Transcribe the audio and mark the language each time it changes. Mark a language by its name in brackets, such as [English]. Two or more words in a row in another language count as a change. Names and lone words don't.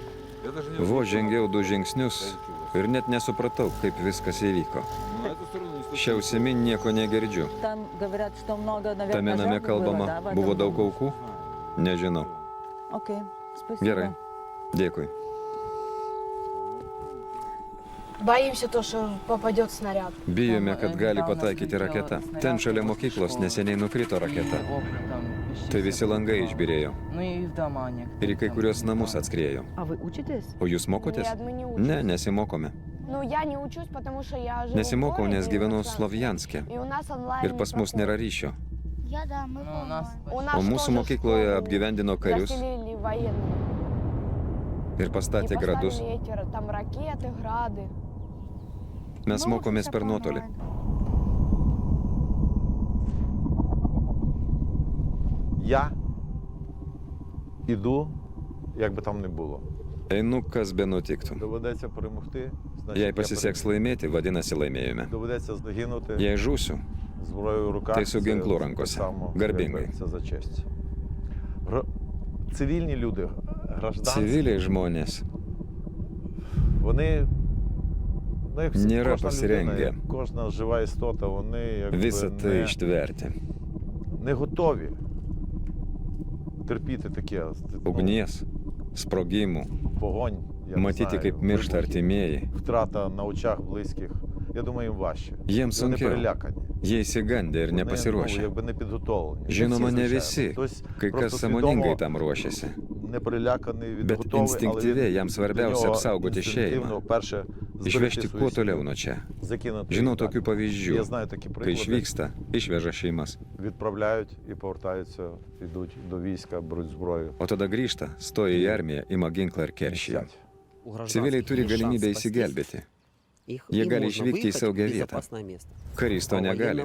[Lithuanian] Vos žengiau 2 žingsnius ir net nesupratau, kaip viskas įvyko. Šiausimi nieko negirdžiu. Tame name kalbama, buvo daug aukų? Nežinau. Gerai. Dėkui. [Russian] Боимся то, что попадет снаряд. [Lithuanian] Bijome, kad gali pataikyti raketa. Ten šalia mokyklos neseniai nukrito raketa. Tai visi langai išbirėjo. Ir į kai kurios namus atskriejo. O jūs mokotės? Ne, nesimokome. [Russian] Ну, я не учусь, потому что я живу [Lithuanian] Nesimokau, [Russian] в городе, [Lithuanian] nes gyvenu Slovjanske. [Russian] и у нас онлайн [Lithuanian] Ir pas mus nėra ryšio. [Russian] Я, да, мы у нас [Lithuanian] O mūsų [Russian] тоже [Lithuanian] mokykloje [Russian] школу [Lithuanian] apgyvendino karius [Russian] заселили военными. [Lithuanian] ir [Russian] И [Lithuanian] pastatė gradus. [Russian] поставили эти, там ракеты, грады. [Lithuanian] Mes mokomės per nuotolį. [Ukrainian] Я іду, як би там не було. [Lithuanian] Einu, kas be nutiktų. [Ukrainian] Доведеться перемогти, [Lithuanian] Jei pasiseks laimėti, vadinasi laimėjome. [Ukrainian] Доведеться загинути [Lithuanian] Jei žūsiu, [Ukrainian] зброєю в руках. [Lithuanian] tai su ginklu [Ukrainian] це [Lithuanian] rankose. [Ukrainian] так само, [Lithuanian] Garbingai. [Ukrainian] якби Це за честь. Цивільні люди, гражданські, [Lithuanian] Civiliai žmonės [Ukrainian] вони, ну, як [Lithuanian] Nėra [Ukrainian] кожна людина, [Lithuanian] pasirengę. [Ukrainian] як кожна жива істота, вони [Lithuanian] visą tai [Ukrainian] якби [Lithuanian] ištverti. [Ukrainian] не готові терпіти таке. [Lithuanian] Ugnies, sprogimų, [Ukrainian] Вогонь, я не [Lithuanian] matyti, [Ukrainian] знаю, [Lithuanian] kaip miršta [Ukrainian] вибухи, [Lithuanian] artimieji. [Ukrainian] втрата на очах близьких. Я думаю, їм важче. [Lithuanian] Jiems [Ukrainian] Вони [Lithuanian] sunkiau. [Ukrainian] перелякані. [Lithuanian] Jie įsigandę ir [Ukrainian] Вони, [Lithuanian] nepasiruošę. [Ukrainian] якби не підготовлені. [Lithuanian] Žinoma, ne [Ukrainian] звичайно. [Lithuanian] visi. [Ukrainian] Хтось [Lithuanian] Kai [Ukrainian] просто [Lithuanian] kas sąmoningai [Ukrainian] свідомо [Lithuanian] tam ruošiasi. [Ukrainian] не переляканий, [Lithuanian] Bet [Ukrainian] відготовий, [Lithuanian] instinktyviai jam [Ukrainian] для [Lithuanian] svarbiausia [Ukrainian] нього [Lithuanian] apsaugoti [Ukrainian] інстинктивно, [Lithuanian] šeimą. [Ukrainian] перше, зберегти [Lithuanian] Išvežti [Ukrainian] свою [Lithuanian] kuo toliau [Ukrainian] сім'ю, [Lithuanian] nuo čia. [Ukrainian] закинути [Lithuanian] Žinau [Ukrainian] їх далі. [Lithuanian] tokių pavyzdžių. [Ukrainian] Я знаю такі [Lithuanian] Kai [Ukrainian] приклади. [Lithuanian] išvyksta, išveža šeimas. [Ukrainian] Відправляють і повертаються, йдуть до війська, беруть зброю. [Lithuanian] O tada grįžta, stoja į armiją, ima ginklą ir keršyje. [Ukrainian] Мстять. [Lithuanian] Civiliai turi galimybę įsigelbėti. Jie gali išvykti į saugią vietą. Karys to negali.